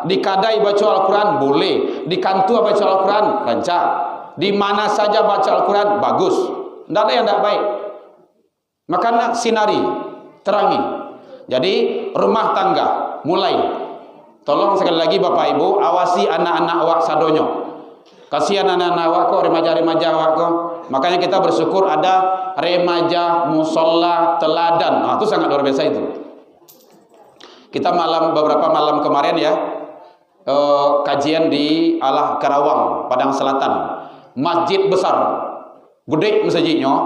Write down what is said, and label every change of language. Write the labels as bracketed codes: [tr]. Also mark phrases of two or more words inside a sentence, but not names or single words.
[id] Di kadai baca Al-Quran boleh. Di kantor baca Al-Quran rancak. Di mana saja baca Al-Quran bagus. Tidak ada yang tidak baik. Makanya sinari, terangi. Jadi rumah tangga mulai. Tolong sekali lagi Bapak Ibu awasi anak-anak awak sadonyo. Kasihan anak-anak awak kok, remaja-remaja awak kok. Makanya kita bersyukur ada remaja musola teladan. Nah, itu sangat luar biasa itu. Kita beberapa malam kemarin ya kajian di Alah Karawang, Padang Selatan. Masjid besar, gede masjidnya.